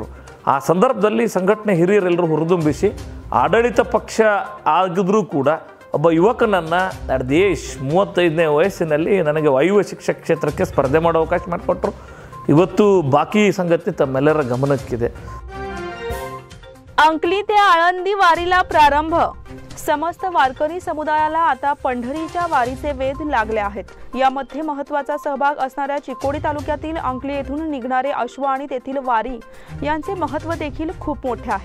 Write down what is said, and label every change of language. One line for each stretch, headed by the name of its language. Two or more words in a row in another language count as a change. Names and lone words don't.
Kannada: ಆ ಸಂದರ್ಭದಲ್ಲಿ ಸಂಘಟನೆ ಹಿರಿಯರೆಲ್ಲರೂ ಹುರಿದುಂಬಿಸಿ ಆಡಳಿತ ಪಕ್ಷ ಆಗಿದ್ರೂ ಕೂಡ ಒಬ್ಬ ಯುವಕನನ್ನು ದೇಶ್ 35ನೇ ವಯಸ್ಸಿನಲ್ಲಿ ನನಗೆ ವಾಯುವ್ಯ ಶಿಕ್ಷಕ ಕ್ಷೇತ್ರಕ್ಕೆ ಸ್ಪರ್ಧೆ ಮಾಡೋ ಅವಕಾಶ ಮಾಡಿಕೊಟ್ರು. ಇವತ್ತು ಬಾಕಿ ಸಂಗತಿ ತಮ್ಮೆಲ್ಲರ ಗಮನಕ್ಕಿದೆ.
Marathi: अंकली ते आळंदी वारीला प्रारंभ. समस्त वारकरी समुदायाला आता पंढरीच्या वारीचे वेध लागले आहेत. यामध्ये महत्त्वाचा सहभाग असणाऱ्या चिकोडी तालुक्यातील अंकली येथून निघणारे अश्व आणि तेथील वारी यांचे महत्त्व देखील खूप मोठे आहे.